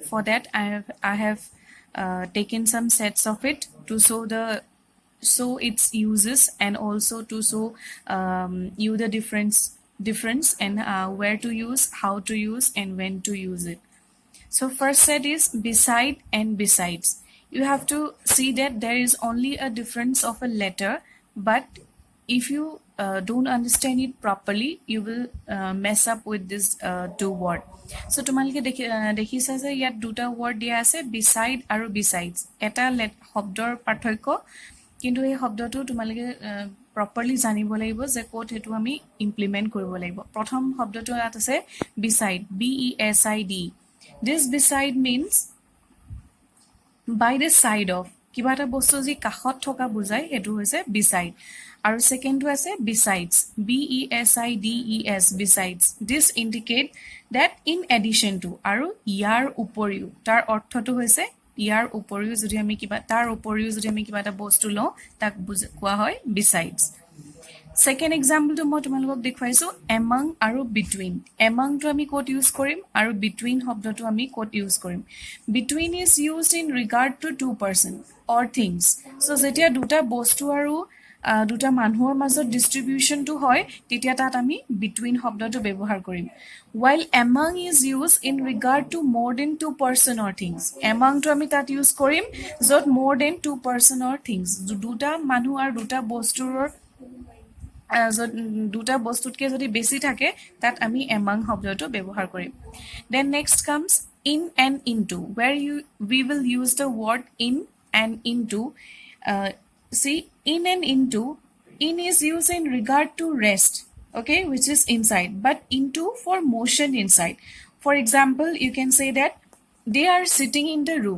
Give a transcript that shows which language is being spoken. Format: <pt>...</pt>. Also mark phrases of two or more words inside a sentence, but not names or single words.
<en>For that I have taken some sets of it to show its uses, and also to show you the difference and where to use, how to use, and when to use it. So first set is beside and besides. You have to see that there is only a difference of a letter, but if you don't understand it properly, you will mess up with this two word.</en> <as>So তোমালোকে দেখিছা যে ইয়াত দুটা word দিয়া আছে, beside আৰু besides. এটা শব্দৰ পাৰ্থক্য, কিন্তু এই শব্দটো তোমালোকে properly জানিব লাগিব যে ক'ত হেতু আমি implement কৰিব লাগিব। প্ৰথম শব্দটো ইয়াত আছে beside, B-E-S-I-D.</as> <en>This beside means by the side of.</en> <as>কিবা এটা বস্তু যি কাষত থকা বুজায় হেতু হৈছে beside. আৰু সেকেন্ডটো আছে besides, B-E-S-I-D-E-S, besides.</as> <en>This indicate that in addition to,</en> <as>আৰু ইয়াৰ উপৰিও, তাৰ অৰ্থটো হৈছে ইয়াৰ উপৰিও যদি আমি কিবা, তাৰ উপৰিও যদি আমি কিবা এটা বস্তু লওঁ তাক কোৱা হয় besides.</as> <en>Second example</en> <as>to মই তোমালোকক দেখুৱাইছো among আৰু between. Among to আমি ক'ত ইউজ কৰিম আৰু between শব্দটো আমি ক'ত ইউজ কৰিম.</as> <en>Between is used in regard to two person or things.</en> <as>So যেতিয়া দুটা বস্তু আৰু দুটা মানুহৰ মাজত ডিস্ট্ৰিবিউশনটো হয় তেতিয়া তাত আমি between শব্দটো ব্যৱহাৰ কৰিম.</as> <en>While among is used in regard to more than two person or things. Among</en> <as>to আমি তাত ইউজ কৰিম য'ত</as> <en>more than two person or things,</en> <as>দুটা মানুহ আৰু দুটা বস্তুৰ দুটা বস্তুতকে যদি বেছি থাকে তাত আমি among শব্দটো ব্যৱহাৰ কৰিম.</as> <en>Then next comes in and into, where we will use the word in and into. See, in and into, in is used in regard to rest, okay, which is inside, but into for motion inside. For example, you can say that they are sitting in the room.</en>